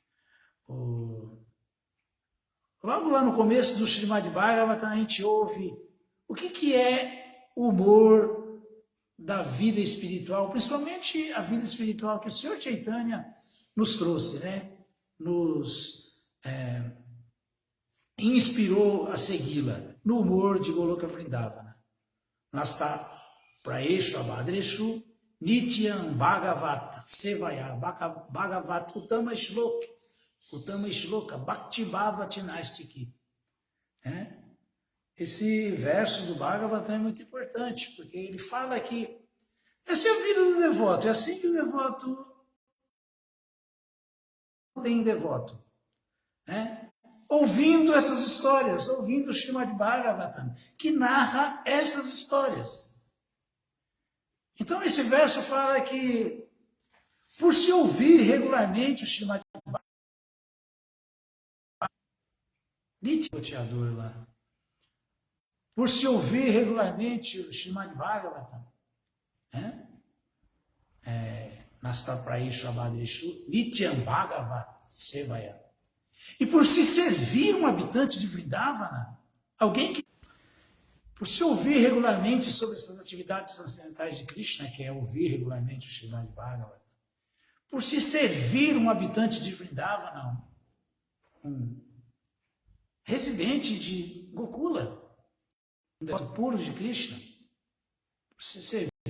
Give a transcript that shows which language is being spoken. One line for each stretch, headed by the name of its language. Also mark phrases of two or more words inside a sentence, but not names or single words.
Portuguese: Logo lá no começo do Srimad Bhagavatam, a gente ouve o que é o humor da vida espiritual, principalmente a vida espiritual que o Senhor Chaitanya nos trouxe, né? Nos inspirou a segui-la no humor de Goloka Vrindavana.
Sanskrit: नष्ट प्रायेषु अभद्रेषु नित्यं भागवत सेवया भगवत् उत्तम श्लोक भक्ति भवति नैष्ठिकी.
Portuguese: Esse verso do Bhagavatam é muito importante, porque ele fala que essa é a vida do devoto, é assim que o devoto tem devoto, né? Ouvindo essas histórias, ouvindo o Srimad Bhagavatam, que narra essas histórias. Então esse verso fala que, por se ouvir regularmente o Srimad Bhagavatam, lá, por se ouvir regularmente o Srimad Bhagavatam,
Sanskrit: नष्ट प्रायेषु अभद्रेषु नित्यं भागवत सेवया.
Portuguese: E por se servir um habitante de Vrindavana, alguém que, por se ouvir regularmente sobre essas atividades transcendentais de Krishna, que é ouvir regularmente o Srimad Bhagavatam, por se servir um habitante de Vrindavana, um residente de Gokula, um devoto puro de Krishna, por se servir